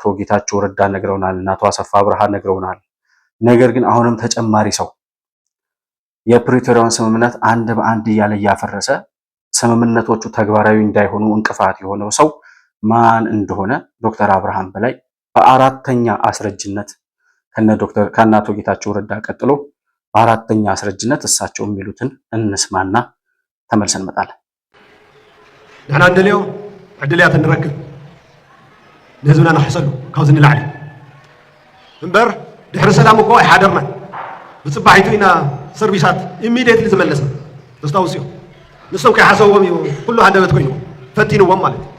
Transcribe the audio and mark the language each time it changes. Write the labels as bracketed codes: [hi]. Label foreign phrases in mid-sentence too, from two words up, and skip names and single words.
[am] ጌታቸው ረዳ ነግረውናል። አቶ አሰፋ ብርሃ ነግረውናል። ነገር ግን አሁንም ተጨማሪ ሰው የፕሪቶሪያውን ስምምነት አንድ በአንድ እያለ እያፈረሰ ስምምነቶቹ ተግባራዊ እንዳይሆኑ እንቅፋት የሆነው ሰው ማን እንደሆነ ዶክተር አብርሃም በላይ በአራተኛ አስረጅነት ከነ አቶ ጌታቸው ረዳ ቀጥሎ በአራተኛ አስረጅነት እሳቸው የሚሉትን እንስማና ተመልሰን እንመጣለን። [ti] ንሕና እንደልዮ ዕድልያት እንረክብ ንህዝብና ንሕሰሉ ካብዚ ንላዕሊ እምበር ድሕሪ ሰላም እኮ ኣይሓደርናን ብፅባሒቱ ኢና ሰርቪሳት ኢሚድየትሊ ዝመለስና ተስታውስዮ ንሶም ከይሓሰብዎም እዩ ኩሉ ሃንደበት ኮይኑ ፈቲንዎም ማለት